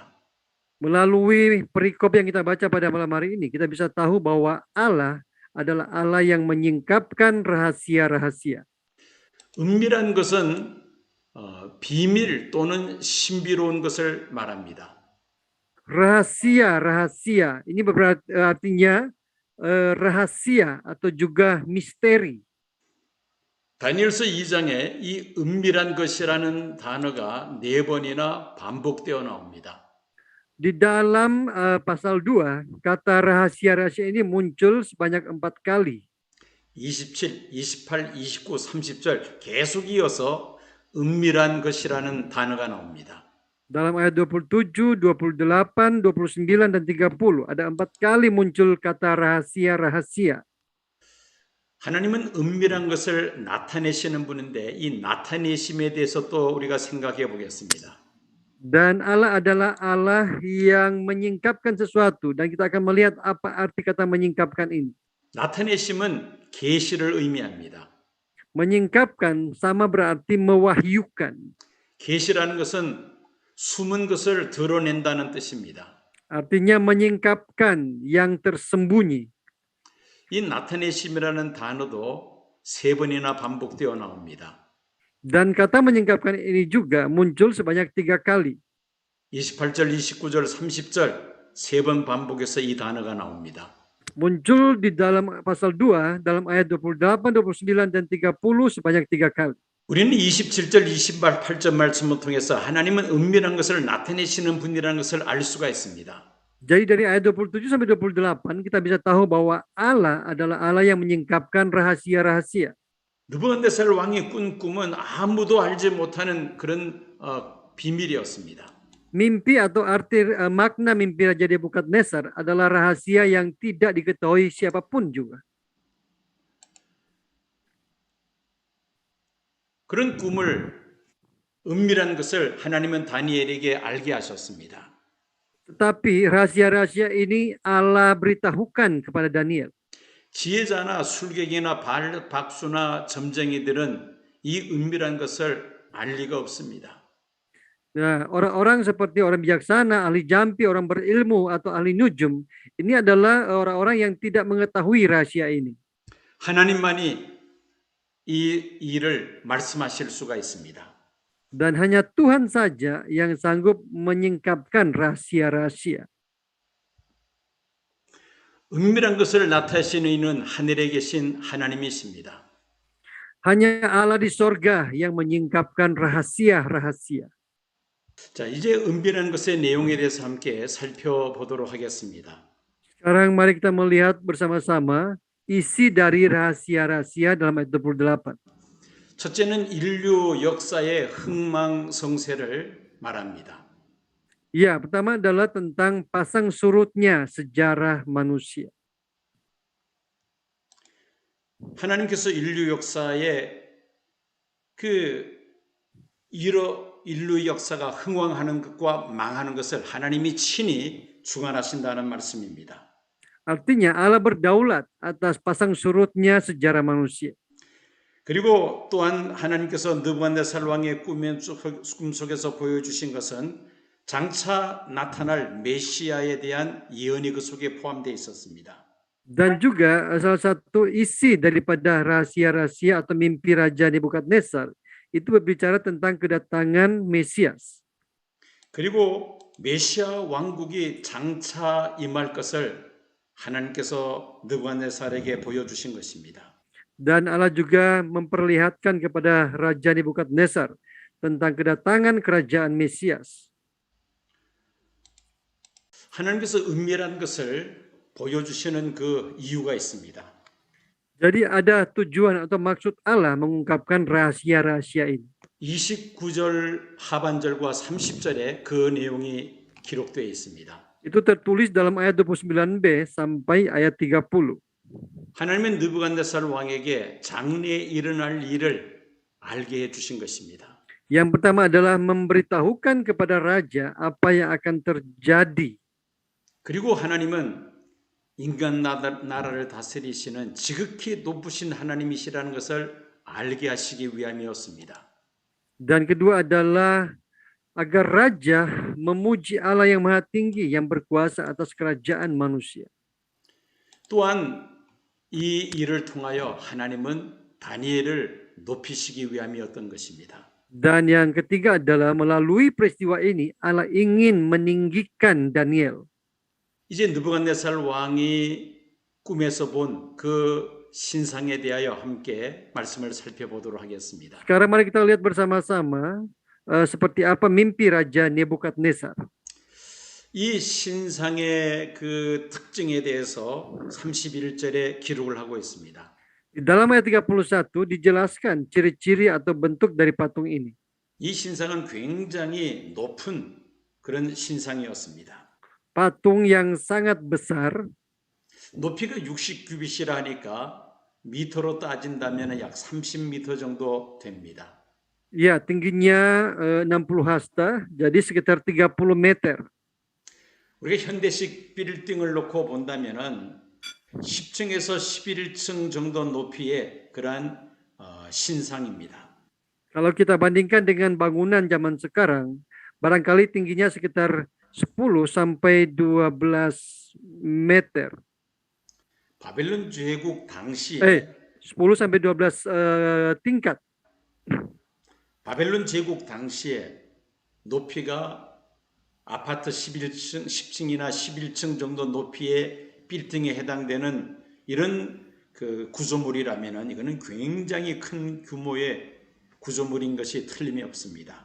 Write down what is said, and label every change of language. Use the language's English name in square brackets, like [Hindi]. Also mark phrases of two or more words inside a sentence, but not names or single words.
[Indonesian] Melalui perikop yang kita baca pada malam hari ini, kita bisa tahu bahwa Allah adalah Allah yang menyingkapkan rahasia-rahasia. [Korean] 은밀한 것은 비밀 또는 신비로운 것을 말합니다. [Indonesian] Rahasia-rahasia, ini artinya rahasia atau juga misteri. [Korean] 다니엘서 2장에 이 은밀한 것이라는 단어가 4번이나 반복되어 나옵니다. [Indonesian] Di dalam pasal 2, kata rahasia-rahasia ini muncul sebanyak 4 kali. 27, 28, 29, [Korean] 30절 계속 이어서 은밀한 것이라는 단어가 나옵니다. [Indonesian] Dalam ayat 27, 28, 29, dan 30, ada 4 kali muncul kata rahasia-rahasia. [Korean] 하나님은 은밀한 것을 나타내시는 분인데 이 나타내심에 대해서 또 우리가 생각해 보겠습니다. [Indonesian] Dan Allah adalah Allah yang menyingkapkan sesuatu, dan kita akan melihat apa arti kata menyingkapkan ini. [Korean] 나타내심은 계시를 의미합니다. [Indonesian] Menyingkapkan sama berarti mewahyukan. [Korean] 계시라는 것은 숨은 것을 드러낸다는 뜻입니다. [Indonesian] Artinya menyingkapkan yang tersembunyi. [Korean] 이 나타내심이라는 단어도 3번이나 반복되어 나옵니다. [Indonesian] Dan kata menyingkapkan ini juga muncul sebanyak 3 kali. [Korean] 28절, 29절, 30절 3번 반복해서 이 단어가 나옵니다. [Indonesian] Muncul di dalam pasal 2, dalam ayat 28, 29, dan 30 sebanyak 3 kali. [Korean] 우리는 27절, 28절 말씀을 통해서 하나님은 은밀한 것을 나타내시는 분이라는 것을 알 수가 있습니다. [Indonesian] Jadi dari ayat 27 sampai 28 kita bisa tahu bahwa Allah adalah Allah yang menyingkapkan rahasia-rahasia. [Korean] 느부갓네살 왕이 꾼 꿈은 아무도 알지 못하는 그런 비밀이었습니다. [Indonesian] Mimpi atau arti makna mimpi Raja Nebukadnezar adalah rahasia yang tidak diketahui siapapun juga. [Korean] 그런 꿈을 은밀한 것을 하나님은 다니엘에게 알게 하셨습니다. [Indonesian] Tetapi rahasia-rahasia ini Allah beritahukan kepada Daniel. [Korean] 지혜자나 술객이나 박수나 점쟁이들은 이 은밀한 것을 알 리가 없습니다. [Indonesian] Nah, orang-orang seperti orang bijaksana, ahli jampi, orang berilmu, atau ahli nujum, ini adalah orang-orang yang tidak mengetahui rahasia ini. [Korean] 하나님만이 이 일을 말씀하실 수가 있습니다. [Indonesian] Dan hanya Tuhan saja yang sanggup menyingkapkan rahasia-rahasia. [Korean] 은밀한 것을 나타내시는 이는 하늘에 계신 하나님이십니다. [Indonesian] Hanya Allah di sorga yang menyingkapkan rahasia-rahasia. [Korean] 자, 이제 은밀한 것의 내용에 대해서 함께 살펴보도록 하겠습니다. [Indonesian] Sekarang mari kita melihat bersama-sama isi dari rahasia-rahasia dalam ayat 28. [Korean] 첫째는 인류 역사의 흥망성쇠를 말합니다. [Indonesian] Ya, pertama adalah tentang pasang surutnya sejarah manusia. [Korean] 하나님께서 인류 역사에 인류 역사가 흥왕하는 것과 망하는 것을 하나님이 친히 주관하신다는 말씀입니다. [Indonesian] Artinya Allah berdaulat atas pasang surutnya sejarah manusia. [Korean] 그리고 또한 하나님께서 느부갓네살 왕의 꿈 속에서 보여주신 것은 장차 나타날 메시아에 대한 예언이 그 속에 포함되어 있었습니다. [Indonesian] Dan juga salah satu isi daripada rahasia-rahasia atau mimpi Raja Nebukadnezar itu berbicara tentang kedatangan Mesias. [Korean] 그리고 메시아 왕국이 장차 임할 것을 하나님께서 느부갓네살에게 보여주신 것입니다. [Indonesian] Dan Allah juga memperlihatkan kepada Raja Nebukadnezar tentang kedatangan kerajaan Mesias. [Korean] 하나님께서 은밀한 것을 보여주시는 그 이유가 있습니다. [Indonesian] Jadi ada tujuan atau maksud Allah mengungkapkan rahasia-rahasia ini. [Korean] 29절 하반절과 30절에 그 내용이 기록되어 있습니다. [Indonesian] Itu tertulis dalam ayat 29b sampai ayat 30. [Korean] 하나님은 느부갓네살 왕에게 장래에 일어날 일을 알게 해 주신 것입니다. [Indonesian] Yang pertama adalah memberitahukan kepada raja apa yang akan terjadi. [Korean] 그리고 하나님은 인간 나라를 다스리시는 지극히 높으신 하나님이시라는 것을 알게 하시기 위함이었습니다. [Indonesian] Dan kedua adalah agar raja memuji Allah yang maha tinggi yang berkuasa atas kerajaan manusia. [Korean] 또한 이 일을 통하여 하나님은 다니엘을 높이시기 위함이었던 것입니다. [Indonesian] Dan yang ketiga adalah melalui peristiwa ini Allah ingin meninggikan Daniel. [Korean] 이제 느부갓네살 왕이 꿈에서 본 그 신상에 대하여 함께 말씀을 살펴보도록 하겠습니다. [Indonesian] Sekarang mari kita lihat bersama-sama seperti apa mimpi Raja Nebukadnezar. [Korean] 이 신상의 그 특징에 대해서 31절에 기록을 하고 있습니다. [Indonesian] Di dalam ayat 31 dijelaskan ciri-ciri atau bentuk dari patung ini. [Korean] 이 신상은 굉장히 높은 그런 신상이었습니다. [Indonesian] Patung yang sangat besar, [Korean] 높이가 60규빗이라 하니까 미터로 따진다면 약 30m 정도 됩니다. [Indonesian] ya tingginya 60 hasta, jadi sekitar 30 meter. [Korean] 우리가 현대식 빌딩을 놓고 본다면은 10층에서 11층 정도 높이의 그러한 신상입니다. [Indonesian] Kalau kita bandingkan dengan bangunan zaman sekarang, barangkali tingginya sekitar 10 sampai 12 meter. [Korean] 바벨론 제국 당시에 [Indonesian] 10 sampai 12 tingkat. [Korean] 바벨론 제국 당시에 높이가 아파트 10층이나 11층 정도 높이의 빌딩에 해당되는 이런 그 구조물이라면은 이거는 굉장히 큰 규모의 구조물인 것이 틀림이 없습니다.